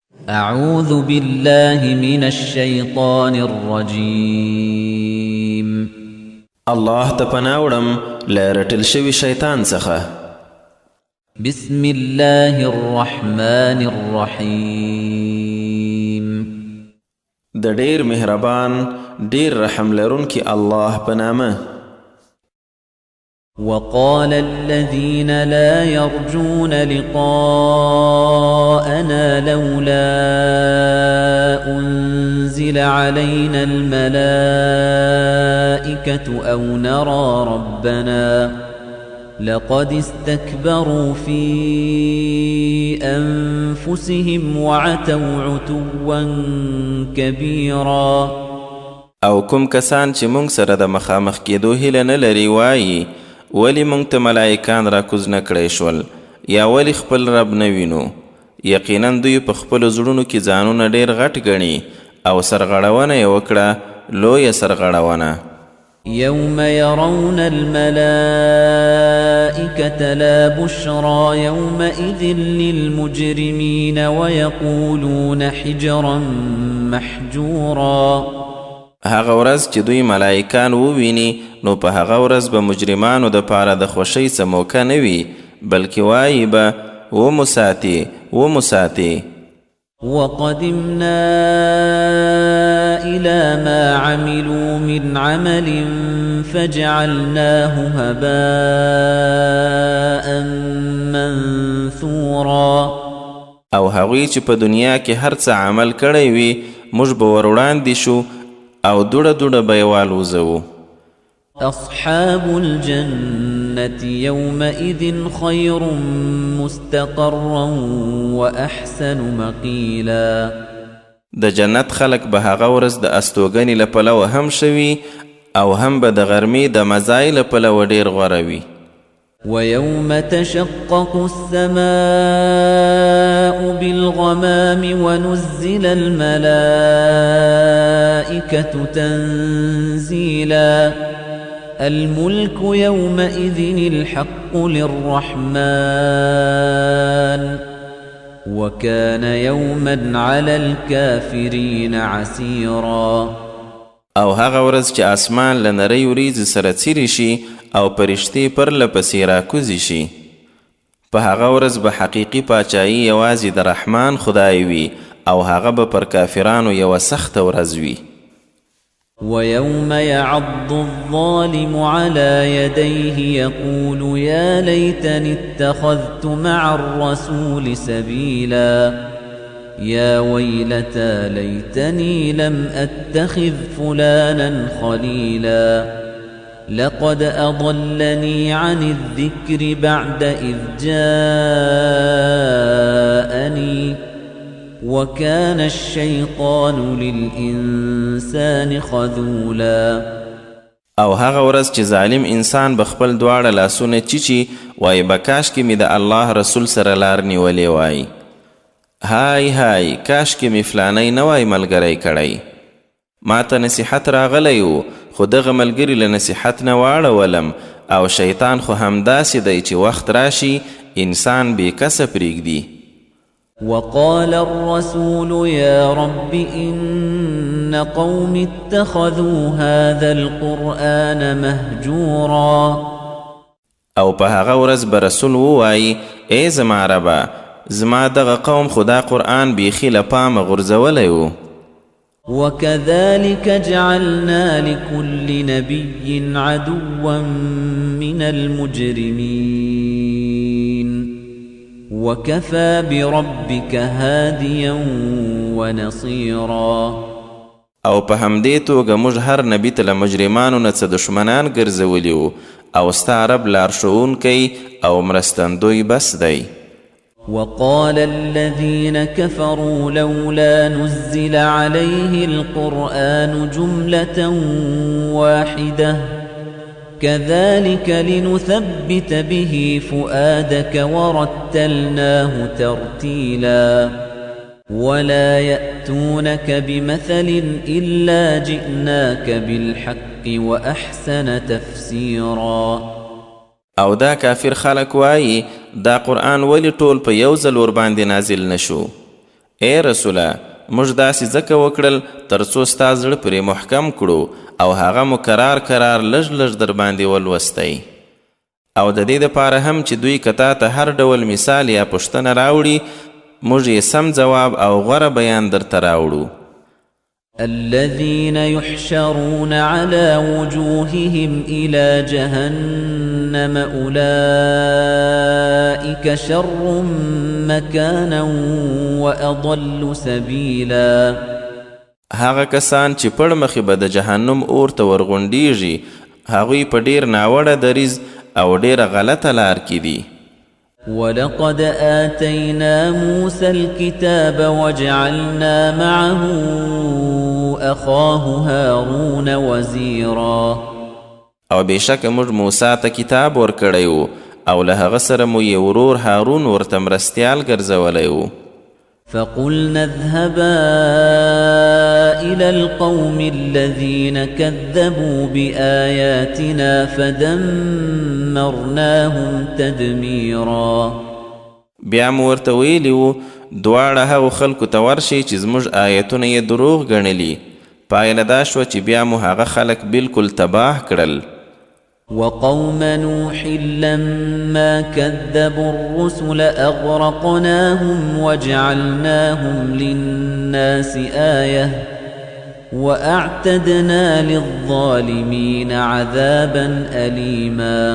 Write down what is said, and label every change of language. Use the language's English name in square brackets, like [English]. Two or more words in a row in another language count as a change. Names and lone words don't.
[Arabic] أعوذ بالله من الشيطان الرجيم [Pashto] الله تپناوڑم لرټل شوی شیطان څخه. [Arabic] بسم الله الرحمن الرحيم [Pashto] د ډیر مهربان ډیر رحم لرونکي الله په نامه. [Arabic] وقال الذين لا يرجون لقاءنا لولا أنزل علينا الملائكة أو نرى ربنا لقد استكبروا في أنفسهم وعتوا عتوا كبيرا. [Pashto] او کوم کسان چې مونږ سره د مخامخ کېدو هیله نه لري وایي ولی مونږ ته ملائکان را کوز نه کړی شول یا ولی خپل رب نه وینو. یقینا دوی په خپلو زړونو کې ځانونه ډېر غټ ګڼي او سرغړونه یې وکړه لویه سرغړونه. [Arabic] يوم يرون الملائكة لا بشرى يومئذ للمجرمين ويقولون حجرا محجورا. [Pashto] هغه ورځ چې دوی ملائکان وویني نو په هغه ورځ به مجرمانو د پاره د خوښۍ څه موقع نه وي بلکې وایي به ومساتي. [Arabic] وقدمنا إلى ما عملوا من عمل فجعلناه هباء منثورا. [Pashto] او هغوی چې په دنیا کې هر څه عمل کړی وي موږ به ور وړاندې شو او دوړه به یې والوزوو. [Arabic] أصحاب الجنة يومئذ خير مستقرا وأحسن مقيلا. [Pashto] د جنت خلق به هغه ورځ د استوګنې له پلوه هم شوي او هم به د غرمې د مزای له پلوه ډېر غوره وي. [Arabic] ويوم تشقق السماء بالغمام ونزل الملائكة تنزيلا. الملك يومئذ الحق للرحمن وكان يوما على الكافرين عسيرا. [Pashto] او هغه ورځ چې اسمان له نرۍ وریځې سره څیرې شي او پرښتې پرله پسې راکوزې شي په هغه ورځ به حقیقي پاچاهي یوازې د رحمان خدای وي او هغه به پر کافرانو یوه سخته ورځ وي. [Arabic] ويوم يعض الظالم على يديه يقول يا ليتني اتخذت مع الرسول سبيلا. يا ويلتى ليتني لم أتخذ فلانا خليلا. لقد أضلني عن الذكر بعد إذ جاءني وكان الشيطان للإنسان خذولا. [Pashto] او هغه ورځ چې ظالم انسان بخپل دواړه لاسونه چیچي وای بکاش کې می د الله رسول سره لار نیولې وای. هاي کاش کې می فلانی نه وای ملګری کړی. ما ته نصیحت راغلی و خو دغه ملګري له نصیحت نه واړولم او شیطان خو همداسې دی چې وخت راشي انسان بې کسه پرېږدي. [Arabic] وقال الرسول يا رب إن قوم اتخذوا هذا القرآن مهجورا. [Pashto] او په هغه ورځ به رسول ووایي ای زما ربه زما دغه قوم خدا قرآن بیخي له پامه غورځولی و. [Arabic] وكذلك جعلنا لكل نبي عدوا من المجرمين وكفى بربك هاديا ونصيرا. [Pashto] او په همدې توګه موږ هر نبي ته له مجرمانو نه څه دشمنان ګرځولي وو او ستا رب لارښوونکی او مرستندوی بس دی. [Arabic] وقال الذين كفروا لولا نزل عليه القرآن جملة واحدة كذلك لنثبت به فؤادك ورتلناه ترتيلا. ولا يأتونك بمثل إلا جئناك بالحق وأحسن تفسيرا. [Pashto] او دا کافر خلق وایي دا قرآن ولی ټول په یو ځل ور باندې نازل نشو اے رسوله موږ داسې ځکه وکړل تر څو ستا زړه پرې محکم کړو او هغه مو کرار لږ در باندې ولوستی او د دې دپاره هم چې دوی که تا ته هر ډول مثال یا پوښتنه راوړي موږ یې سم جواب او غوره بیان درته راوړو. [Arabic] الذين يحشرون على وجوههم إلى جهنم أولئك شر مكانا وأضل سبيلا. [Pashto] هغه کسان چې پړ مخې به د جهنم اور ته ورغونډیږي هغوی په ډیر ناوړه دریځ او ډیره غلطه لار کې دي. [Arabic] ولقد آتينا موسى الكتاب وجعلنا معه أخاه هارون وزيرا. [Pashto] او بشک موږ موسی ته کتاب ورکړی او له هغه سره مو یې ورور هارون ورته مرستیال ګرځولی و. [Arabic] فقلنا اذهبا إلى القوم الذين كذبوا بآياتنا فدمرناهم تدميرا. [Pashto] بیا مو ورته ویلي و دواړه هغو خلکو ته ورشئ چې زموږ آیتونه یې دروغ ګڼلي. پایله دا شوه چې بیا مو هغه خلک بالکل تباه کړل. [Arabic] وقوم نوح لما كذبوا الرسل أغرقناهم وجعلناهم للناس آية وأعتدنا للظالمين عذابا أليما.